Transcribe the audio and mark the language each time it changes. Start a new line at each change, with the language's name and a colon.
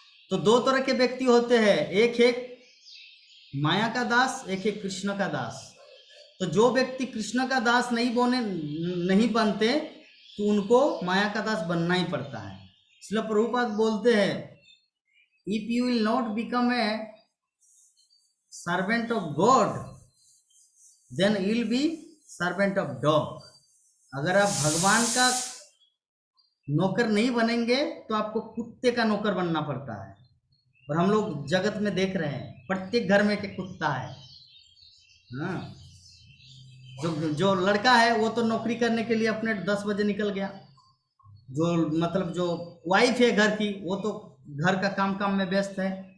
Hindi: तो 2 तरह के व्यक्ति होते हैं, एक माया का दास, एक कृष्ण का दास। तो जो व्यक्ति कृष्ण का दास नहीं बनते तो उनको माया का दास बनना ही पड़ता है। इसलिए प्रभुपाद बोलते हैं
English: if you will not become a servant of God, then you will be servant of dog.
Hindi: अगर आप भगवान का नौकर नहीं बनेंगे तो आपको कुत्ते का नौकर बनना पड़ता है। और हम लोग जगत में देख रहे हैं प्रत्येक घर में एक कुत्ता है। हाँ, जो लड़का है वो तो नौकरी करने के लिए अपने 10 बजे निकल गया, जो मतलब जो वाइफ है घर की वो तो घर का काम में व्यस्त है।